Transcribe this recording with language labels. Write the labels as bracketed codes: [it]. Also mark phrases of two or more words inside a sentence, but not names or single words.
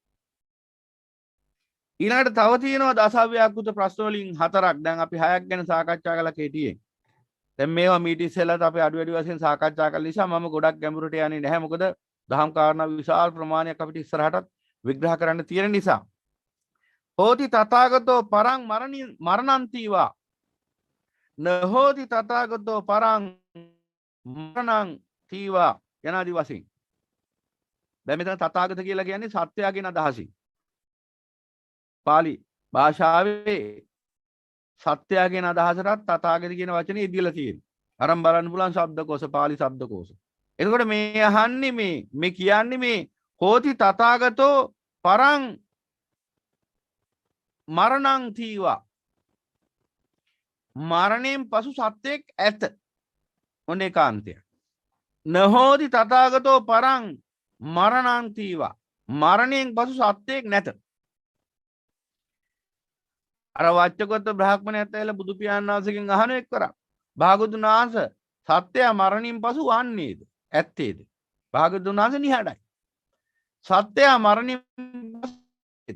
[si] ඊළඟට තව තියෙනවා දසව්‍යාකෘත ප්‍රශ්න වලින් 4ක්. දැන් අපි 6ක් ගැන සාකච්ඡා කළා කෙටියෙන්. දැන් මේවා මීට ඉස්සෙල්ලාත් අපි අඩු වැඩි වශයෙන් සාකච්ඡා කළ නිසා මම ගොඩක් ගැඹුරට යන්නේ නැහැ. මොකද දහම් කාරණා විශාල ප්‍රමාණයක් අපිට ඉස්සරහටත් විග්‍රහ කරන්න තියෙන නිසා. [pi] හෝති තථාගතෝ පරං මරණන්තිවා නහෝති තථාගතෝ පරං මරණං තීවා [si] යනාදී වශයෙන්. දැන් මෙතන තථාගත කියලා කියන්නේ සත්‍යයගෙන අදහසින්. පාලි භාෂාවේ සත්‍යයගෙන අදහසටත් තථාගත කියන වචනේ ඉදිරියලා තියෙනවා. අරන් බලන්න පුළුවන් ශබ්දකෝෂ පාලි ශබ්දකෝෂ. එතකොට මේ අහන්නේ මේ කියන්නේ මේ [pi] හෝති තථාගතෝ පරං මරණං තීවා [si] මරණයෙන් පසු සත්‍යයක් ඇත. ඔන්න ඒකාන්තය. [pi] නහෝති තථාගතෝ පරං මරණං තීවා [si] මරණයෙන් පසු සත්‍යයක් නැත. අර වච්චකොත්ත බ්‍රාහ්මණයත් ඇවිල්ලා බුදු පියාණන් වහන්සේගෙන් අහන එක්වරක් භාගතුන් වහන්සේ සත්‍යය මරණින් පසු වන්නේද? ඇත්තේද? භාගතුන් වහන්සේ නිහඬයි. සත්‍යය මරණින් පසුද?